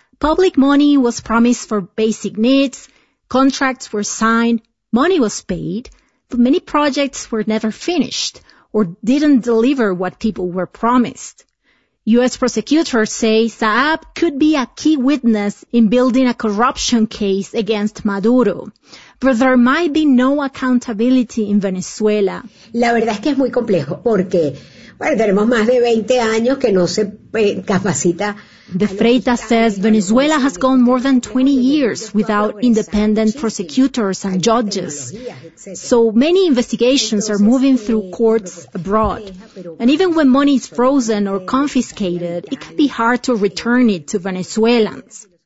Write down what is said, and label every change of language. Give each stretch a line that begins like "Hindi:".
English: Public money was promised for basic needs, contracts were signed, money was paid, but many projects were never finished or didn't deliver what people were promised. U.S. prosecutors say Saab could be a key witness in building a corruption case against Maduro, but there might be no accountability in Venezuela.
Spanish: La verdad es que es muy complejo porque, bueno, tenemos más de 20 años que no se capacita.
English: De Freitas says Venezuela has gone more than 20 years without independent prosecutors and judges. So many investigations are moving through courts abroad. And even when money is frozen or confiscated, it can be hard to return it to Venezuelans.